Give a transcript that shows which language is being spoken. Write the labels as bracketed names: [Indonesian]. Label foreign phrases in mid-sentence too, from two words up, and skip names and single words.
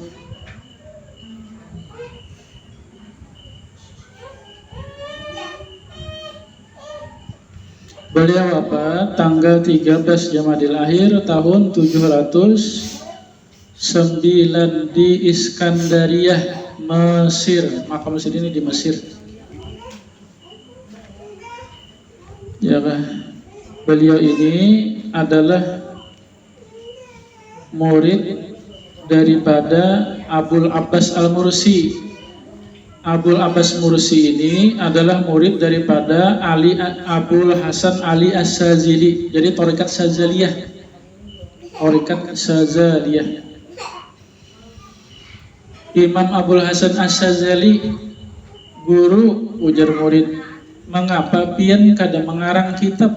[Indonesian] Beliau wafat tanggal 13 Jamadil Akhir tahun 709 di Iskandariyah, Mesir. Makam Mesir ini di Mesir. Ya, beliau ini adalah murid daripada Abul Abbas Al-Mursi. Abul Abbas Mursi ini adalah murid daripada Abul Hasan Ali As-Sazili. Jadi Thariqat Sazaliyah. Imam Abul Hasan As-Sazali guru ujar murid, mengapa [Banjar] pian kada [Indonesian] mengarang kitab?